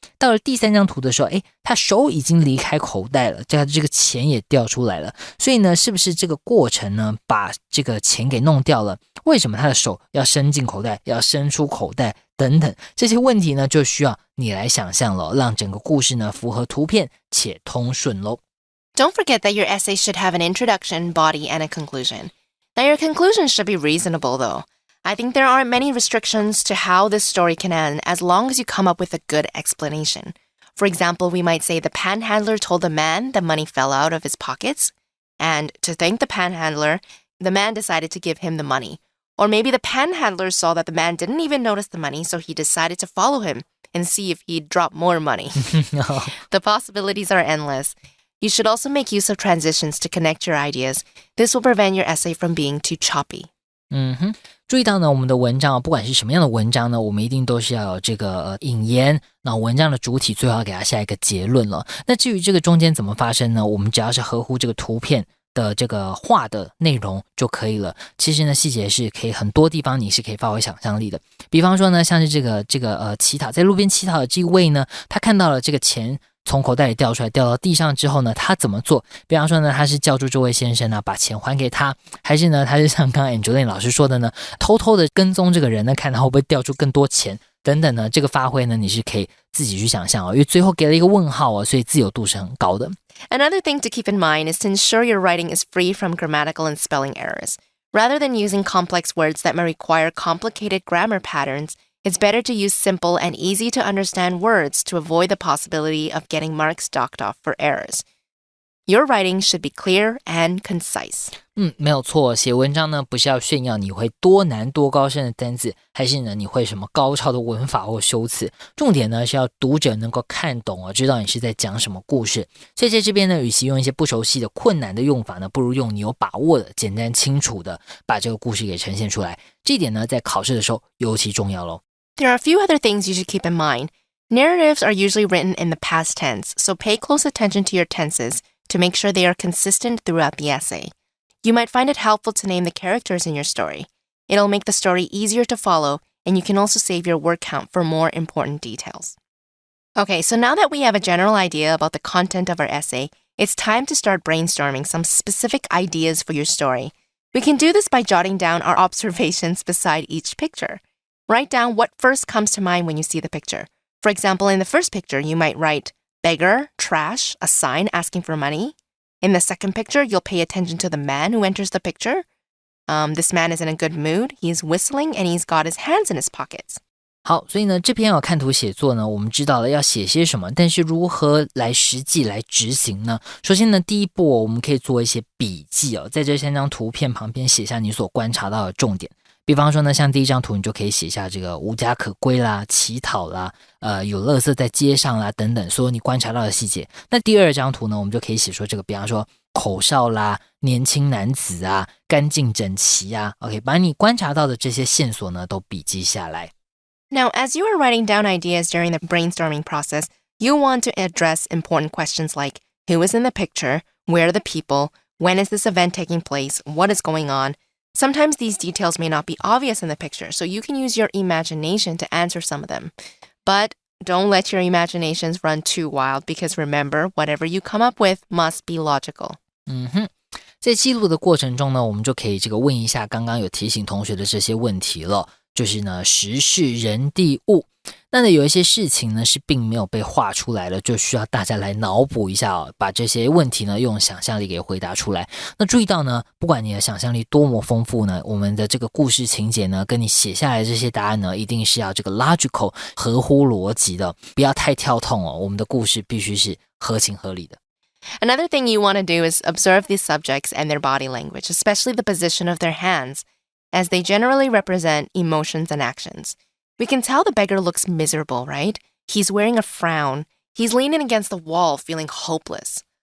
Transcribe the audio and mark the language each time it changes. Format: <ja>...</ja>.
<zh>到了第三张图的时候，他手已经离开口袋了，这个钱也掉出来了。所以呢，是不是这个过程呢，把这个钱给弄掉了？为什么他的手要伸进口袋，要伸出口袋等等，这些问题呢，就需要你来想象了，让整个故事呢符合图片且通顺咯。</zh> <en>Don't forget that your essay should have an introduction, body, and a conclusion. Now, your conclusion should be reasonable, though.I think there aren't many restrictions to how this story can end as long as you come up with a good explanation. For example, we might say the panhandler told the man the money fell out of his pockets, and to thank the panhandler, the man decided to give him the money. Or maybe the panhandler saw that the man didn't even notice the money, so he decided to follow him and see if he'd drop more money. The possibilities are endless. You should also make use of transitions to connect your ideas. This will prevent your essay from being too choppy.</en> <zh>注意到呢，我们的文章不管是什么样的文章呢，我们一定都是要有这个引言，那文章的主体最后要给它下一个结论了。那至于这个中间怎么发生呢，我们只要是合乎这个图片的这个画的内容就可以了。其实呢，细节是可以很多地方你是可以发挥想象力的。比方说呢，像是这个乞讨，在路边乞讨的这一位呢，他看到了这个钱从口袋里掉出来，掉到地上之后呢，他怎么做？比方说呢，他是叫住这位先生呢，把钱还给他，还是呢，他是像刚刚 Angeline 老师说的呢，偷偷的跟踪这个人呢，看他会不会掉出更多钱等等呢？这个发挥呢，你是可以自己去想象因为最后给了一个问号所以自由度是很高的。</zh> <en>Another thing to keep in mind is to ensure your writing is free from grammatical and spelling errors. Rather than using complex words that may require complicated grammar patterns,It's better to use simple and easy to understand words to avoid the possibility of getting marks docked off for errors. Your writing should be clear and concise.</en> <zh>没有错，写文章呢不是要炫耀你会多难多高深的单字，还是呢你会什么高超的文法或修辞。重点呢是要读者能够看懂知道你是在讲什么故事。所以在这边呢，与其用一些不熟悉的困难的用法呢，不如用你有把握的简单清楚的把这个故事给呈现出来。这一点呢在考试的时候尤其重要咯。</zh> <en>There are a few other things you should keep in mind. Narratives are usually written in the past tense, so pay close attention to your tenses to make sure they are consistent throughout the essay. You might find it helpful to name the characters in your story. It'll make the story easier to follow, and you can also save your word count for more important details. Okay, so now that we have a general idea about the content of our essay, it's time to start brainstorming some specific ideas for your story. We can do this by jotting down our observations beside each picture. Write down what first comes to mind when you see the picture. For example, in the first picture, you might write beggar, trash, a sign asking for money. In the second picture, you'll pay attention to the man who enters the picture. This man is in a good mood. He's whistling and he's got his hands in his pockets.</en> <zh>好，所以呢，这篇看图写作呢，我们知道了要写些什么，但是如何来实际来执行呢？首先呢，第一步我们可以做一些笔记在这3张图片旁边写下你所观察到的重点。比方说呢，像第一张图，你就可以写下这个无家可归啦、乞讨啦、有垃圾在街上啦等等，所有你观察到的细节。那第二张图呢，我们就可以写说这个，比方说口哨啦、年轻男子啊、干净整齐啊 ，OK， 把你观察到的这些线索呢都笔记下来。</zh> <en>Now, as you are writing down ideas during the brainstorming process, you want to address important questions like who is in the picture, where are the people, when is this event taking place, what is going on.Sometimes these details may not be obvious in the picture, so you can use your imagination to answer some of them. But don't let your imaginations run too wild because remember, whatever you come up with must be logical.</en> <zh>在记录的过程中呢，我们就可以问一下刚刚有提醒同学的这些问题了，就是呢时事人地物。那有一些事情呢是并没有被画出来的，就需要大家来脑补一下把这些问题呢用想象力给回答出来。那注意到呢，不管你的想象力多么丰富呢，我们的这个故事情节呢，跟你写下来的这些答案呢，一定是要这个 logical 合乎逻辑的，不要太跳痛我们的故事必须是合情合理的。</zh> <en>Another thing you want to do is observe these subjects and their body language, especially the position of their hands, as they generally represent emotions and actions.We can tell the beggar looks miserable, right? He's wearing a frown. He's leaning against the wall, feeling hopeless.</en>